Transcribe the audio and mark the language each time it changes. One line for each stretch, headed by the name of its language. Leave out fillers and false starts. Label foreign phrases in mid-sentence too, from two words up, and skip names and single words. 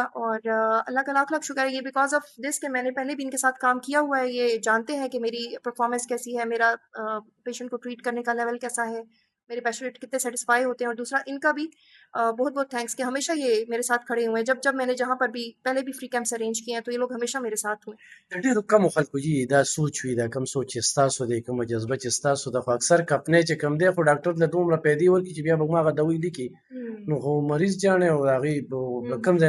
Urdu: اور اللہ کا لاکھ لاکھ شکر ہے، یہ
English: because of this
Urdu: کہ میں نے پہلے بھی ان کے ساتھ کام کیا ہوا ہے. یہ جانتے ہیں کہ میری پرفارمنس کیسی ہے، میرا پیشنٹ کو ٹریٹ کرنے کا لیول کیسا ہے، میرے پیشنٹ کتنے سیٹسفائی ہوتے ہیں. اور دوسرا ان کا بھی بہت بہت تھینکس کہ ہمیشہ یہ میرے ساتھ کھڑے ہوئے ہیں. جب جب میں نے جہاں پر بھی پہلے بھی
English: free camps
Urdu: ارینج کیے ہیں تو یہ لوگ ہمیشہ میرے ساتھ ہوئے.
Pashto: د ډېرو کمو خلکو جي دا سوچ وي، دا کم سوچ چې ستاسو دی، کومه جذبه چې ستاسو ده، خو اکثر کپنی چې کم دی خو ډاکټر له دومره پیدې ورکړي چې بیا به هماغه دوی لیکي، نو خو مریض جاڼې او د هغې به کوم ځای